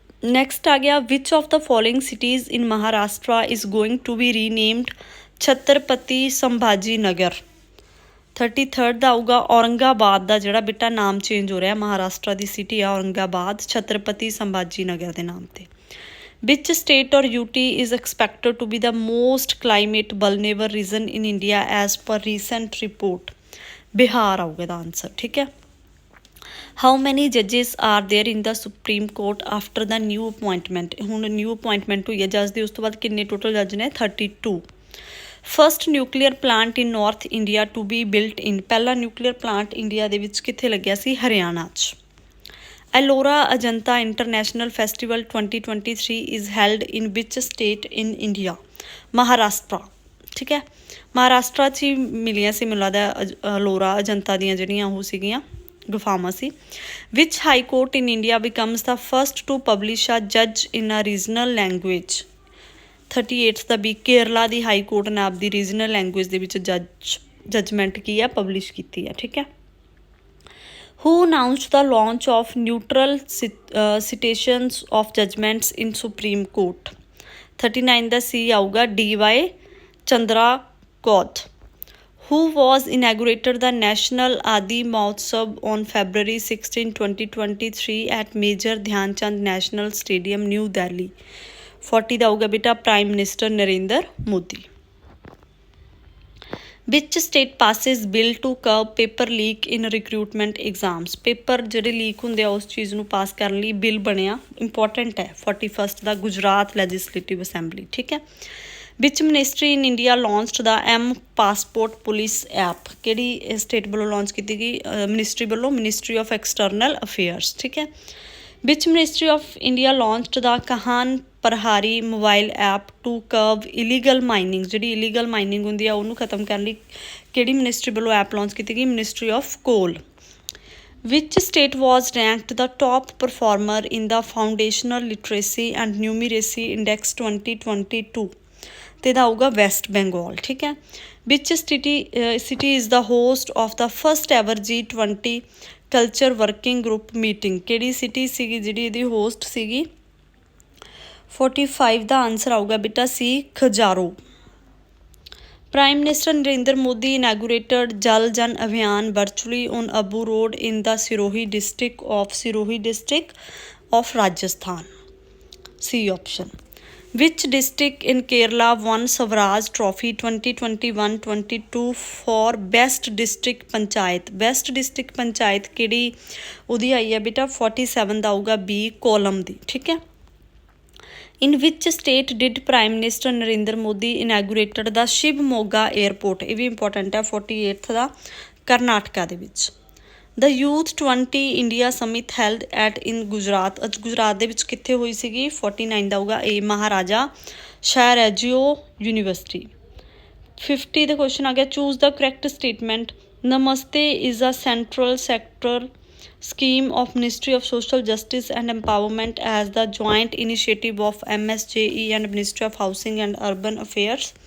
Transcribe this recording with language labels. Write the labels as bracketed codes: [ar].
[en] Next [pa] ਆ ਗਿਆ [en] which of the following cities in Maharashtra is going to be renamed Chhatrapati Sambhaji Nagar? [pa] 33 ਦਾ ਆਊਗਾ ਔਰੰਗਾਬਾਦ ਦਾ ਜਿਹੜਾ ਬੇਟਾ ਨਾਮ ਚੇਂਜ ਹੋ ਰਿਹਾ ਮਹਾਰਾਸ਼ਟਰ ਦੀ ਸਿਟੀ ਆ ਔਰੰਗਾਬਾਦ ਛਤਰਪਤੀ ਸੰਭਾਜੀ ਨਗਰ ਦੇ ਨਾਮ 'ਤੇ। [en] Which state or UT is expected to be the most climate vulnerable region in India as per recent report? [pa] Bihar ਆਊਗਾ ਇਹਦਾ ਆਨਸਰ। ਠੀਕ ਹੈ। [en] How many judges are there in the Supreme Court after the new appointment? [pa] ਹੁਣ new appointment ਹੋਈ ਹੈ ਜੱਜ ਦੀ, ਉਸ ਤੋਂ ਬਾਅਦ ਕਿੰਨੇ ਟੋਟਲ ਜੱਜ ਨੇ? 32। [en] First nuclear plant in north India to be built in? [pa] ਪਹਿਲਾ ਨਿਊਕਲੀਅਰ ਪਲਾਂਟ ਇੰਡੀਆ ਦੇ ਵਿੱਚ ਕਿੱਥੇ ਲੱਗਿਆ ਸੀ? ਹਰਿਆਣਾ 'ਚ। [en] Ellora Ajanta International Festival 2023 is held in which state in India? Maharashtra। [hi] ठीक है, [pa] महाराष्ट्र 'ਚ ਹੀ ਮਿਲੀਆਂ ਸੀ ਮੈਨੂੰ ਲੱਗਦਾ ਅਲੋਰਾ ਅਜੰਤਾ ਦੀਆਂ ਜਿਹੜੀਆਂ ਉਹ ਸੀਗੀਆਂ ਗੁਫਾਵਾਂ ਸੀ। [en] Which high court in India becomes the first to publish ਅ ਜੱਜ ਇਨ ਅ regional language. [pa] 38 ਦਾ ਵੀ ਕੇਰਲਾ ਦੀ ਹਾਈ ਕੋਰਟ ਨੇ ਆਪਦੀ ਰੀਜਨਲ ਲੈਂਗੁਏਜ ਦੇ ਵਿੱਚ ਜਜਮੈਂਟ ਕੀ ਆ ਪਬਲਿਸ਼ ਕੀਤੀ ਆ। ਠੀਕ ਹੈ। [en] Who announced the launch of neutral citations of judgments in Supreme Court? [pa] 39 ਦਾ ਸੀ ਆਊਗਾ DY Chandra Koth। [en] Who was inaugurated the National Adi Mahotsav on February 16, 2023 at Major Dhyan Chand National Stadium, New Delhi? [pa] 40 ਦਾ ਆਊਗਾ ਬੇਟਾ prime minister Narendra Modi. [en] Which state passes bill to curb paper leak in recruitment exams? [pa] Paper ਜਿਹੜੇ leak ਹੁੰਦੇ ਆ ਉਸ ਚੀਜ਼ ਨੂੰ ਪਾਸ ਕਰਨ ਲਈ ਬਿੱਲ ਬਣਿਆ, ਇੰਪੋਰਟੈਂਟ ਹੈ। 41 ਦਾ ਗੁਜਰਾਤ ਲੈਜਿਸਲੇਟਿਵ ਅਸੈਂਬਲੀ। ਠੀਕ ਹੈ। [en] ਵਿਚ ministry in India launched the passport police app? [pa] ਕਿਹੜੀ ਸਟੇਟ ਵੱਲੋਂ ਲਾਂਚ ਕੀਤੀ ਗਈ? ਮਿਨਿਸਟਰੀ ਵੱਲੋਂ, ਮਿਨਿਸਟਰੀ ਆਫ ਐਕਸਟਰਨਲ ਅਫੇਅਰਸ। ਠੀਕ ਹੈ। [en] ਵਿਚ ministry of India launched the Khan Prahari mobile app to curb illegal mining? [pa] ਜਿਹੜੀ ਇਲੀਗਲ ਮਾਈਨਿੰਗ ਹੁੰਦੀ ਆ ਉਹਨੂੰ ਖਤਮ ਕਰਨ ਲਈ ਕਿਹੜੀ ਮਿਨਿਸਟਰੀ ਵੱਲੋਂ ਐਪ ਲਾਂਚ ਕੀਤੀ ਗਈ? ਮਿਨਿਸਟਰੀ ਆਫ ਕੋਲ। [en] Which state was ranked the top performer in the Foundational Literacy and Numeracy Index 2022? [pa] ਤੇ ਇਹਦਾ ਆਊਗਾ ਵੈਸਟ ਬੰਗਾਲ। ਠੀਕ ਹੈ। [en] ਵਿਚ city is the host of the first ever G20 culture working group meeting? [pa] ਕਿਹੜੀ city ਸੀਗੀ ਜਿਹੜੀ ਇਹਦੀ ਹੋਸਟ ਸੀਗੀ? 45 ਦਾ ਆਨਸਰ ਆਊਗਾ ਬੇਟਾ ਸੀ ਖਜਾਰੋ। [en] Prime Minister Narendra Modi inaugurated Jal Jan Abhiyan virtually on Abu Road in the Sirohi district of Rajasthan. C option. Which district in Kerala won Swaraj Trophy 2021-22 for Best District Panchayat? [pa] Best District Panchayat ਕਿਹੜੀ ਉਹਦੀ ਆਈ ਹੈ ਬੇਟਾ? 47 ਦਾ ਆਊਗਾ B column ਦੀ। ਠੀਕ ਹੈ। [en] In which state did Prime Minister Narendra Modi inaugurated the Shiv Moga Airport? [pa] ਇਹ ਵੀ important ਹੈ। 48 ਦਾ ਕਰਨਾਟਕਾ ਦੇ ਵਿੱਚ। [en] The Youth 20 India Summit held at in Gujarat? [pa] Gujarat ਦੇ ਵਿੱਚ ਕਿੱਥੇ ਹੋਈ ਸੀਗੀ? 49 ਦਾ ਹੋਊਗਾ A Maharaja ਸ਼ਾਹਰੈਜਿਓ university. 50 ਦਾ question ਆ ਗਿਆ [en] Choose the correct statement. Namaste is a central sector scheme of Ministry of Social Justice and Empowerment as the joint initiative of MSJE and Ministry of Housing and Urban Affairs.